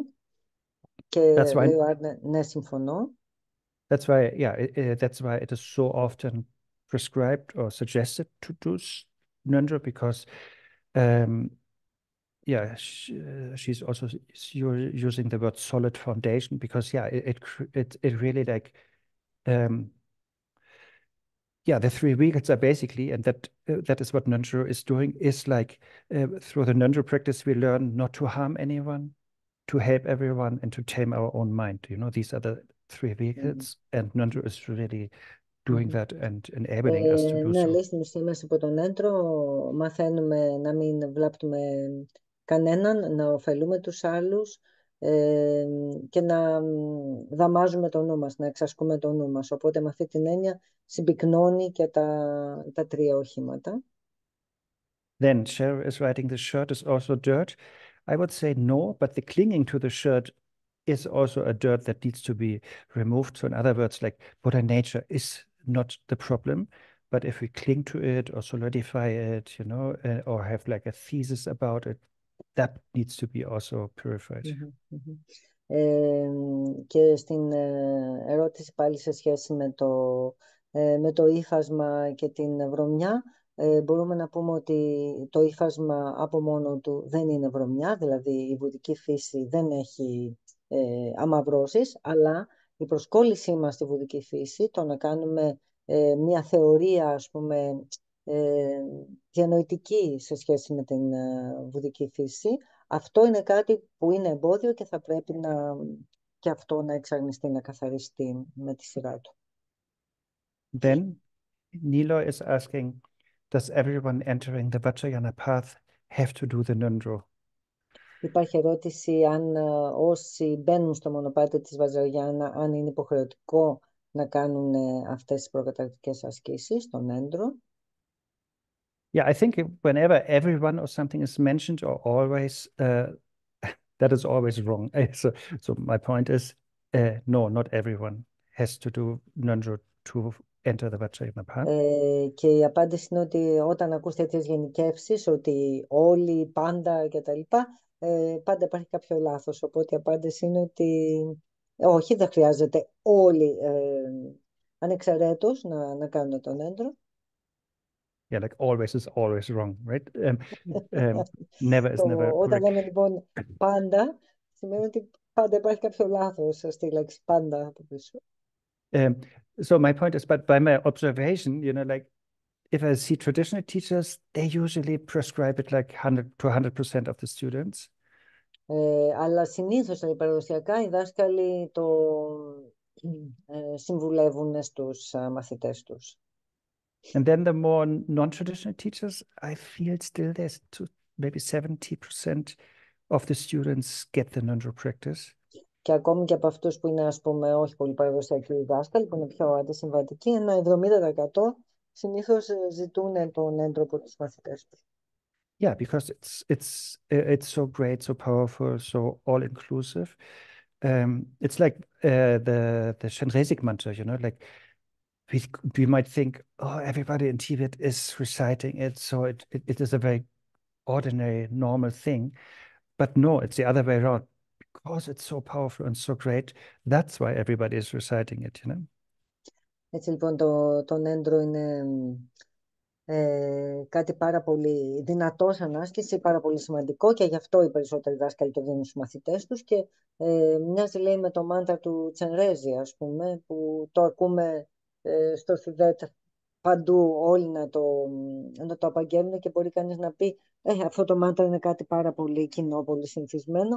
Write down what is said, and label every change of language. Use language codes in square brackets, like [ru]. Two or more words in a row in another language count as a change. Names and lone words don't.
[el] Και λέει ο Άρνε, ναι, συμφωνώ. [en] That's why, that's why it is so often prescribed or suggested to do Ngöndro, because she's also using the word solid foundation, because it really like the three vehicles are basically, and that is what Ngöndro is doing, is like through the Ngöndro practice we learn not to harm anyone, to help everyone, and to tame our own mind. You know, these are the three vehicles, and Ngöndro is really doing that and enabling us to do [el] ναι, [en] so. [el] λέει στην ουσία μας υπό τον Ngöndro μαθαίνουμε να μην βλάπτουμε κανέναν, να ωφελούμε τους άλλους και να δαμάζουμε το νου μας, να εξασκούμε το νου μας. Οπότε με αυτή την έννοια συμπυκνώνει και τα τρία οχήματα. [en] Then Cheryl is writing, the shirt is also dirt. I would say no, but the clinging to the shirt is also a dirt that needs to be removed. So in other words, like Buddha nature is not the problem, but if we cling to it or solidify it, you know, or have like a thesis about it, that needs to be also purified. [el] Και στην ερώτηση πάλι σε σχέση με το ύφασμα και την βρωμιά, μπορούμε να πούμε ότι το ύφασμα από μόνο του δεν είναι βρωμιά, δηλαδή η βουδική φύση δεν έχει αμαυρώσεις, αλλά η προσκόλλησή μας στη βουδική φύση, το να κάνουμε μια θεωρία, ας πούμε, διανοητική σε σχέση με την βουδική φύση, αυτό είναι κάτι που είναι εμπόδιο και θα πρέπει και αυτό να εξαγνιστεί, να καθαριστεί με τη σειρά του. [en] Then Nilo is asking, does everyone entering the Vajrayana path have to do the Ngöndro? [el] Υπάρχει ερώτηση αν όσοι μπαίνουν στο μονοπάτι της Βατζραγιάννα, αν είναι υποχρεωτικό να κάνουν αυτές τις προκαταρκτικές ασκήσεις, τον Ngöndro. [en] Yeah, I think whenever everyone or something is mentioned, or always, that is always wrong. So my point is, no, not everyone has to do Ngöndro to enter the Vajrayana path. [el] Και η απάντηση είναι ότι όταν ακούς τέτοιες γενικεύσεις, ότι όλοι, πάντα κτλ., πάντα υπάρχει κάποιο λάθος. Οπότε η απάντηση είναι ότι όχι, δεν χρειάζεται όλοι ανεξαιρέτως να κάνουν τον Ngöndro. [en] Yeah, like always is always wrong, right? Never is never [el] Όταν [en] correct. [el] λέμε λοιπόν πάντα, σημαίνει ότι πάντα υπάρχει κάποιο λάθος στη λέξη πάντα από πίσω. [en] So my point is, but by my observation, you know, like if I see traditional teachers, they usually prescribe it like 100% of the students. [el] Αλλά συνήθως παραδοσιακά οι δάσκαλοι το συμβουλεύουν στους μαθητές τους. [en] And then the more non-traditional teachers, I feel still there's maybe 70% of the students get the Ngöndro practice. [el] Και ακόμη και από αυτούς που είναι, ας πούμε, όχι πολύ παραδοσιακοί δάσκαλοι, που είναι πιο αντισυμβατικοί, ένα 70% συνήθως ζητούν τον Ngöndro από τους μαθητές τους. [en] Yeah, because it's so great, so powerful, so all-inclusive. It's like the Shenrezig mantra, you know, like we might think, oh, everybody in Tibet is reciting it, so it is a very ordinary, normal thing. But no, it's the other way around. Because it's so powerful and so great, that's why everybody is reciting it, you know. [el] Έτσι λοιπόν το Ngöndro είναι κάτι πάρα πολύ δυνατό σαν άσκηση, πάρα πολύ σημαντικό, και γι' αυτό οι περισσότεροι δάσκαλοι το δίνουν στους μαθητές τους, και μοιάζει, λέει, με το μάντρα του Τσενρέζη, ας πούμε, που το ακούμε στο Σιδέτ παντού όλοι να το απαγγέλνουν, και μπορεί κανείς να πει αυτό το μάντρα είναι κάτι πάρα πολύ κοινό, πολύ συνηθισμένο.